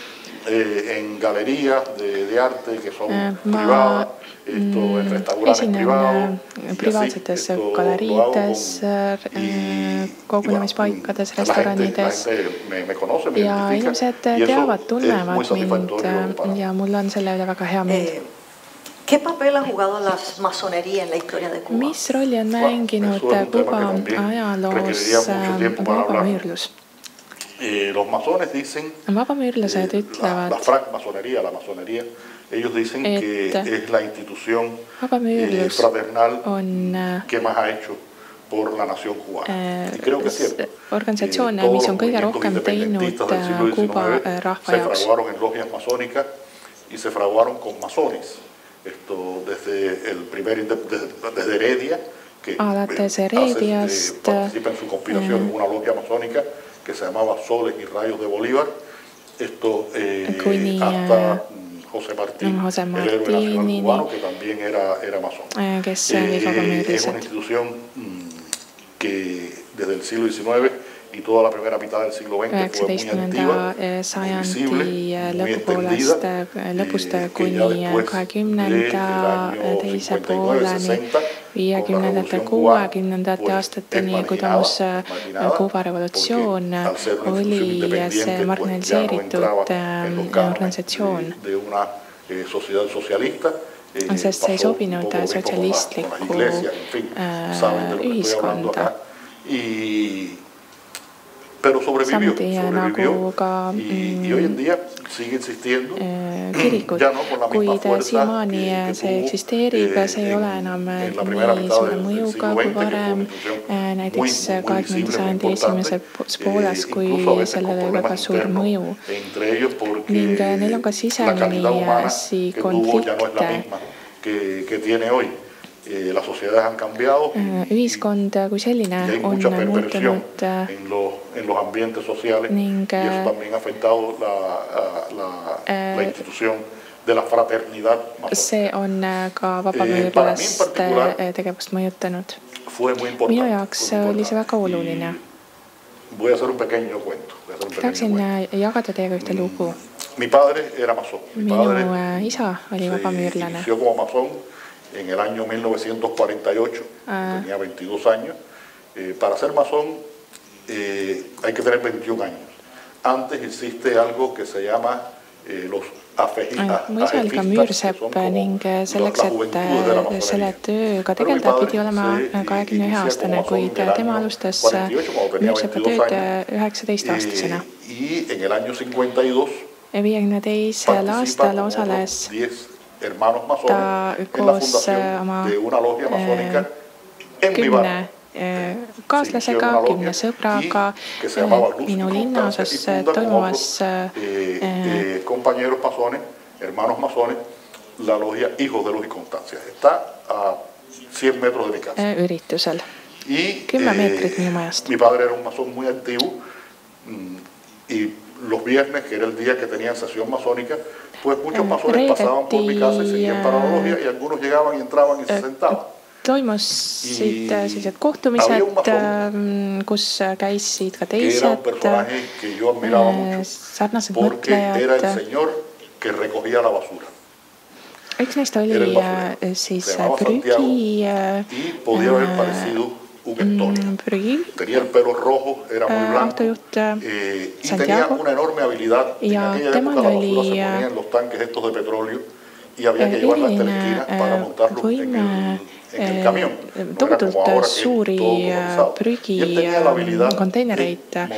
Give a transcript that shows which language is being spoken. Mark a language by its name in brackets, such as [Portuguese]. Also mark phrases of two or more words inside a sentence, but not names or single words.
[Estonian] Ma esinen privaatsetes galeriides, kogunemispaikades, restoranides ja inimesed teavad, tunnevad mind ja mul on selle üle väga hea meel. Mis rolli on mänginud Kuuba ajaloos vabamüürlus? Vabamüürlased ütlevad, [Spanish] ellos dicen que es la institución fraternal que más ha hecho por la nación cubana. Y creo que es cierto. [Estonian] Organisatsioon, mis on kõige rohkem teinud Kuuba rahva jaoks. [Spanish] Se fraguaron en logias masónicas y se fraguaron con masones. Esto desde Heredia, que participa en su conspiración en una logia masónica que se llamaba Soles y Rayos de Bolívar. Esto hasta José Martín, el héroe nacional cubano, que también era masón. Es una institución que desde el siglo XIX y toda la primera mitad del siglo XX fue muy activa, muy visible, muy extendida, que ya después del año 59-60, con la Revolución Cubana, pues [Estonian] Kuuba revolutsioon oli see marginaliseeritud organisatsioon, sest see ei sobinud sotsialistlikku ühiskonda. [Spanish] Pero sobrevivió y hoy en día sigue existiendo, ya no con la misma fuerza [Estonian] see eksisteerib, see ei ole enam nii suure mõjuga kui varem, näiteks 20. sajandi esimeses pooles, kui sellele oli väga suur mõju. Ning neil on ka sisemisi konflikte. [Spanish] Las sociedades han cambiado [Estonian] ühiskond kui selline on muutunud [Spanish] en los ambientes sociales y eso también ha afectado la institución de la fraternidad. [Estonian] See on ka vabamüürlaste tegevust mõjutanud. Minu jaoks oli see väga oluline. Tahaksin jagada teiega ühte lugu. Minu isa oli vabamüürlane. [Spanish] En el año 1948, tenía 22 años. Para ser masón hay que tener 21 años. Antes existe algo que se llama los afejistas, [Estonian] mu isa oli ka müürsepp ning selleks, et selle tööga tegeleda, pidi olema 21-aastane, kuid tema alustas müürsepa tööd 19-aastasena. 52 aastal osales ta koos oma 10 kaaslasega, 10 sõbraga minu linnaosas toimuvas [Spanish] hermanos masones, la logia Hijos de Luz y Constancia. Está a 100 metros de mi casa. [Estonian] Üritusel. 10 meetrit minu majast. [Spanish] Mi padre era un masón muy activo y los viernes, que era el día que tenían sesión masónica, pues muchos masones pasaban por mi casa y seguían para la logia y algunos llegaban y entraban y se sentaban. [Estonian] Toimusid sellised kohtumised, kus käisid ka teised sarnased mõtlejad. Üks neist oli siis prügi autojuht Santiago ja temal oli eriline võime tohutult suuri prügi konteinereid